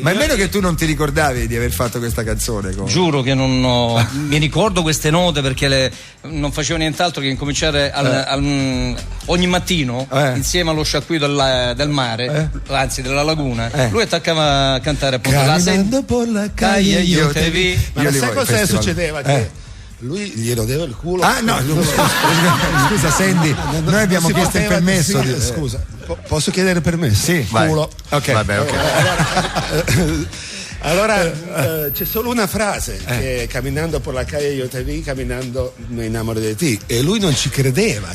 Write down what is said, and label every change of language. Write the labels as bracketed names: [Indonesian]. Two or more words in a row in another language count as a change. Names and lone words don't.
[Italian] Ma è vero che tu non ti ricordavi di aver fatto questa canzone? Giuro che non mi ricordo queste note perché non facevo nient'altro che incominciare ogni mattino insieme allo sciacquito del mare, anzi della laguna. Lui attaccava a cantare appunto [Spanish] Camminando por la calle io te vi. [Italian] Ma sai cosa succedeva? Che Lui gli rodeva il culo. Ah no, scusa Sandy, noi abbiamo chiesto il permesso. Scusa, posso chiedere permesso? Sì, culo. Ok. Vabbè, ok. Allora c'è solo una frase che camminando per [Spanish] la calle io te vi, [Italian] camminando mi innamoro di te, e lui non ci credeva.